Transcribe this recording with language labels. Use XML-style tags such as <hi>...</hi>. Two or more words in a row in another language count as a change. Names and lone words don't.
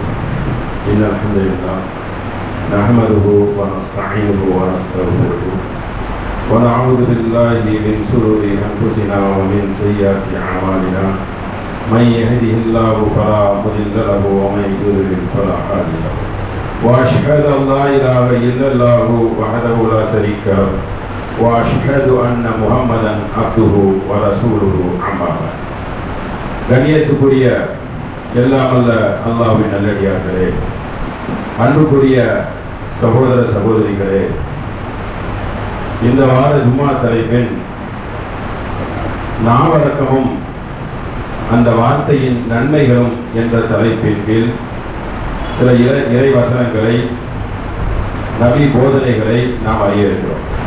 <ar>إن الحمد لله نحمده ونستعينه ونستغفره ونعوذ بالله من شرور أنفسنا ومن سيئات أعمالنا من يهده الله فلا مضل له ومن يضلل فلا هادي له وأشهد أن لا إله إلا الله وحده لا شريك له وأشهد أن محمدا عبده ورسوله أما بعد.</ar> <ta>கண்ணியத்துக்குரிய எல்லாம் அல்ல அல்லாஹ்வின் நல்லடியார்களே, அன்புக்குரிய சகோதர சகோதரிகளே, இந்த வார ஜும்மா தலைப்பின் நாவடக்கமும் அந்த வார்த்தையின் நன்மைகளும் என்ற தலைப்பின் கீழ் சில இறை வசனங்களை, நபி போதனைகளை நாம் அறிய இருக்கிறோம்.</ta>